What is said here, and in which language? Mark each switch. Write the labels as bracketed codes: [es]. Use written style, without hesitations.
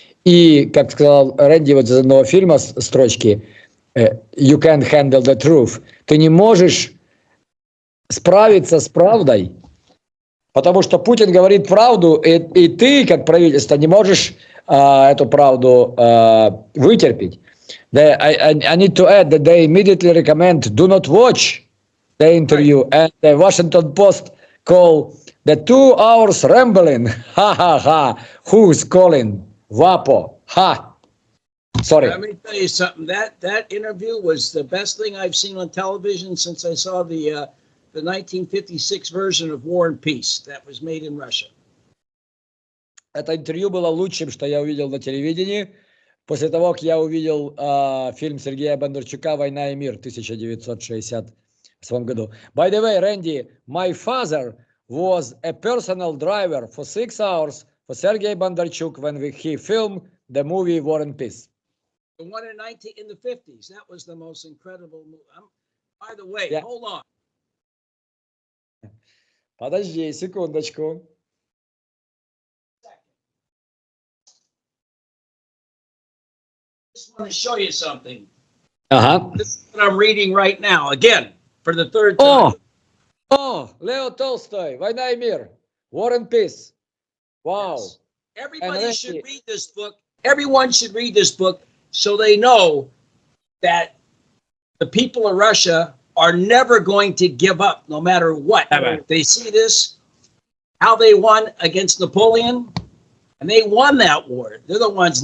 [ru] И, как сказал Рэнди вот из одного фильма строчки, [en] «You can't handle the truth». [ru] Ты не можешь справиться с правдой, потому что Путин говорит правду, и ты, как правительство, не можешь эту правду вытерпеть. [en] I need to add that they immediately recommend do not watch the interview, and the Washington Post call the 2 hours rambling. Ha ha ha. Who's calling? WAPO. Ha. Sorry. Let me tell you something. That interview was the best thing I've seen on television since I saw the the 1956 version of War and Peace that was made in Russia. [ru] Это интервью было лучшим, что я увидел на телевидении, после того, как я увидел фильм Сергея Бондарчука «Война и мир» в 1968 году. [en] By the way, Randy, my father was a personal driver for 6 hours for Sergei Bondarchuk when he filmed the movie War and Peace. The one in the 50s. That was the most incredible movie. By the way, Yeah. hold on. [ru] Подожди секундочку. [en] I just want to show you something. [ru] Ага. [en] This is what I'm reading right now. Again, for the third time. [ru] Лео Толстой, «Война и мир», War and Peace. [en] Wow. Yes. Everybody And should Randy- read this book. Everyone should read this book so they know that the people of Russia are never going to give up no matter what. Never. They see this, how they won against Napoleon, and they won that war. They're the ones.